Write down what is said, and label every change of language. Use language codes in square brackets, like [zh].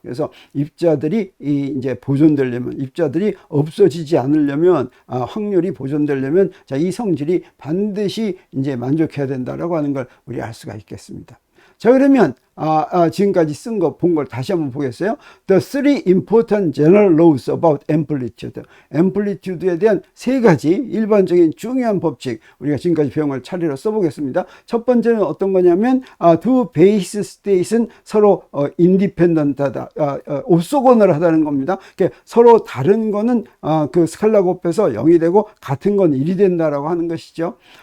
[ko] 그래서 입자들이 이제 보존되려면, 입자들이 없어지지 않으려면, 확률이 보존되려면, 자, 이 성질이 반드시 이제 만족해야 된다라고 하는 걸 우리 알 수가 있겠습니다. 자, 그러면 지금까지 쓴 거, 본 걸 다시 한번 보겠어요. [en] The three important general laws about amplitude. [ko] amplitude에 대한 세 가지 일반적인 중요한 법칙, 우리가 지금까지 배운 걸 차례로 써보겠습니다. 첫 번째는 어떤 거냐면, 두 베이스 스테이트는 서로 인디펜던트하다, 옵소고널하다는 겁니다. 서로 다른 거는 그 스칼라 곱해서 0이 되고 같은 건 1이 된다라고 하는 것이죠.